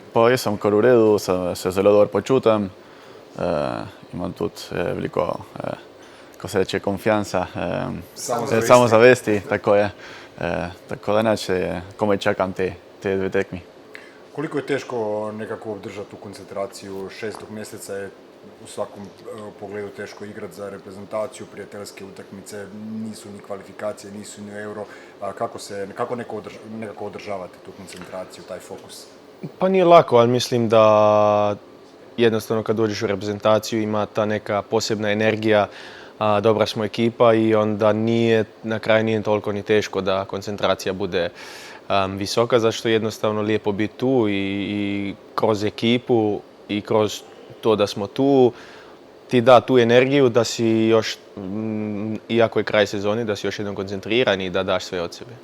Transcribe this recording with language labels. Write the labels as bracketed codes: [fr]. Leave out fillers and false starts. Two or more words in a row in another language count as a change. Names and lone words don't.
[sl] Pa jaz sem kar v redu, se zelo dobro počutim. Imam tudi veliko, ko se reče, konfiansa, samozavesti, tako je. Tako da neč, komaj čakam te dve tekmi. Koliko je težko nekako obdržati tu koncentraciju? 6 meseca je v vsakom pogledu težko igrati za reprezentacijo, [hr] prijateljske utakmice, nisu ni kvalifikacije, nisu ni euro. [sl] Kako nekako održavate tu koncentraciju, taj fokus? [hr] Pa nije lako, ali mislim da jednostavno kad dođeš u reprezentaciju ima ta neka posebna energija, dobra smo ekipa i onda na kraju nije toliko ni teško da koncentracija bude visoka, zašto je jednostavno lijepo biti tu i kroz ekipu i kroz to da smo tu, ti da tu energiju da si još, iako je kraj sezoni, da si još jednom koncentriran i da daš sve od sebe.